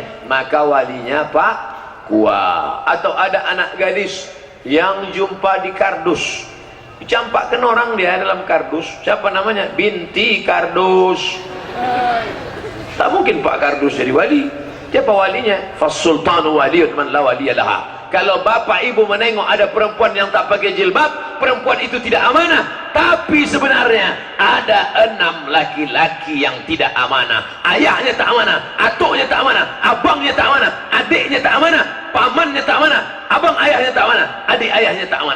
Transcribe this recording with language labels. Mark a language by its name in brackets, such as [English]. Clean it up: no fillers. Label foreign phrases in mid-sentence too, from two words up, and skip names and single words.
[Indonesian] Maka walinya Pak Kua. Atau ada anak gadis yang jumpa di kardus, dicampakkan orang dia dalam kardus. Siapa namanya? Binti Kardus. Tak mungkin Pak Kardus jadi wali. Siapa walinya? [Arabic] Fas-sultanu waliyun man la waliyalaha. [Indonesian] Kalau bapak ibu menengok ada perempuan yang tak pakai jilbab, perempuan itu tidak amanah. Tapi sebenarnya ada 6 laki-laki yang tidak amanah. Ayahnya tak amanah, atuknya tak amanah, abangnya tak amanah, adiknya tak amanah, pamannya tak amanah, abang ayahnya tak amanah, adik ayahnya tak amanah.